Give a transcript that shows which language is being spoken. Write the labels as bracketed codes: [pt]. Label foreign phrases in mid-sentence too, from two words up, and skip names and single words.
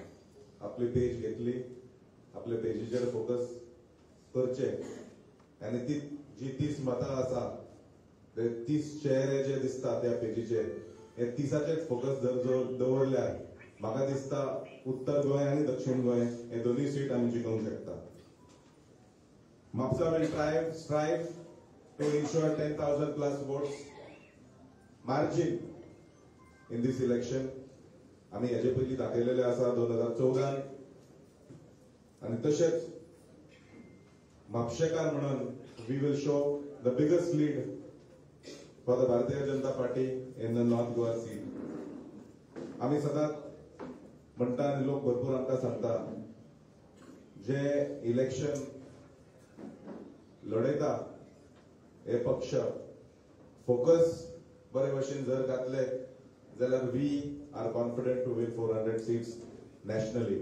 [kok] आपली पेज घेतली, आपल्या पेजीचेर फोकस करचे आनी ती जी 30 मतां आसा ते 30 चेहरे जे दिसता त्या पेजीचेर हे 30चेच फोकस जर दवरल्यार म्हाका दिसता उत्तर गोंय आनी दक्षिण गोंय हे दोनूय सीट आमी जिखूंक शकता. [en] म्हापसा विल strive to ensure 10,000 plus votes margin in this election. [kok] आमी हेजे पयलीं दाखयलेले आसा 2014 आनी तशेंच म्हापशेकार म्हणून [en] we will show the biggest lead for the Bharatiya Janata Party in the North Goa seat. [kok] आमी सदांच म्हणटा आनी लोक भरपूर आमकां सांगता जे इलेक्शन लढयता हे पक्ष फोकस बरे भशेन जर घातले जाल्यार [en] we are confident to win 400 seats nationally.